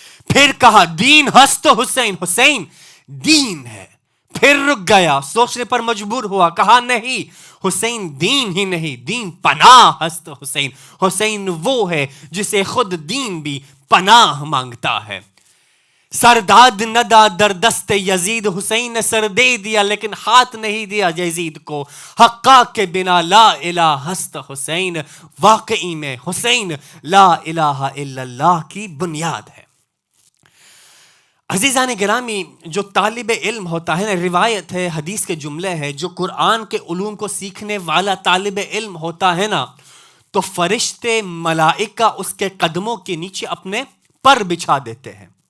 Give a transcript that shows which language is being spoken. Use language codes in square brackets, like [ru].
[ur] پھر کہا [fa] دین ہست حسین، [ur] حسین دین ہے. پھر رک گیا، سوچنے پر مجبور ہوا، کہا نہیں، حسین دین ہی نہیں، [fa] دین پناہ ہست حسین، [ur] حسین وہ ہے جسے خود دین بھی پناہ مانگتا ہے. [fa] سرداد ندا در دست یزید، [ur] حسین نے سر دے دیا لیکن ہاتھ نہیں دیا یزید کو. [fa] حقا کے بنا لا الہ ہست حسین، [ur] واقعی میں حسین لا الہ الا اللہ کی بنیاد ہے. عزیزان گرامی، جو طالب علم ہوتا ہے نا، روایت ہے، حدیث کے جملے ہے، جو قرآن کے علوم کو سیکھنے والا طالب علم ہوتا ہے نا، تو فرشتے ملائکہ اس کے قدموں کے نیچے اپنے پر بچھا دیتے ہیں.